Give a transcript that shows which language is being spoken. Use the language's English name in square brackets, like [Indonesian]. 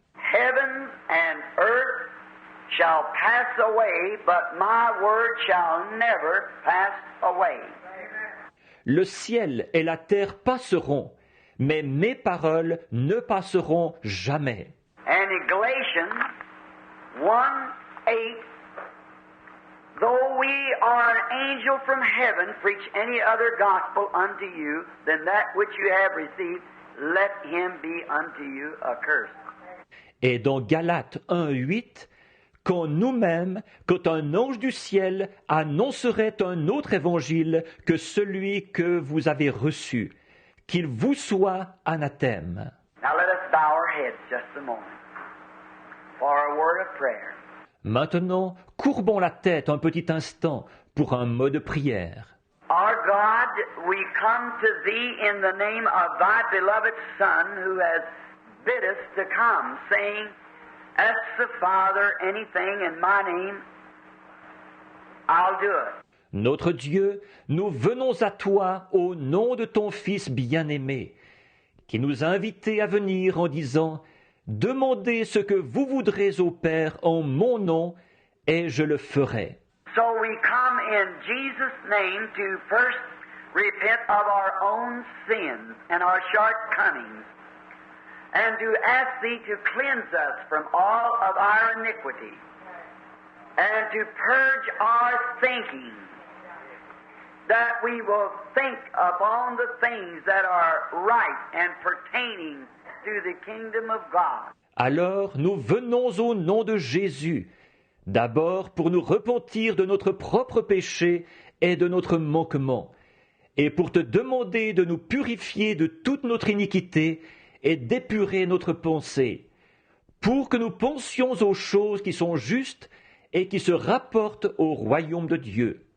[English] Heaven and earth shall pass away, but my word shall never pass away. [French] Le ciel et la terre passeront, mais mes paroles ne passeront jamais. [English] And in Galatians 1:8, though we are an angel from heaven, preach any other gospel unto you than that which you have received, let him be unto you accursed. [French] Et dans Galates 1:8, quand un ange du ciel annoncerait un autre évangile que celui que vous avez reçu, qu'il vous soit anathème. [English] Now let us bow our heads just a moment for a word of prayer. [French] Maintenant, courbons la tête un petit instant pour un mot de prière. [English] Our God, we come to Thee in the name of Thy beloved Son, who has bid us to come, saying, Ask the Father anything in my name, I'll do it. [French] Notre Dieu, nous venons à toi au nom de ton Fils bien-aimé, qui nous a invités à venir en disant, Demandez ce que vous voudrez au Père en mon nom, et je le ferai. [English] So we come in Jesus' name to first repent of our own sins and our shortcomings, and to ask Thee to cleanse us from all of our iniquity, and to purge our thinking, that we will think upon the things that are right and pertaining to the kingdom of God. [French] Alors nous venons au nom de Jésus, d'abord pour nous repentir de notre propre péché et de notre manquement, et pour te demander de nous purifier de toute notre iniquité et d'épurer notre pensée, pour que nous pensions aux choses qui sont justes et qui se rapportent au royaume de Dieu.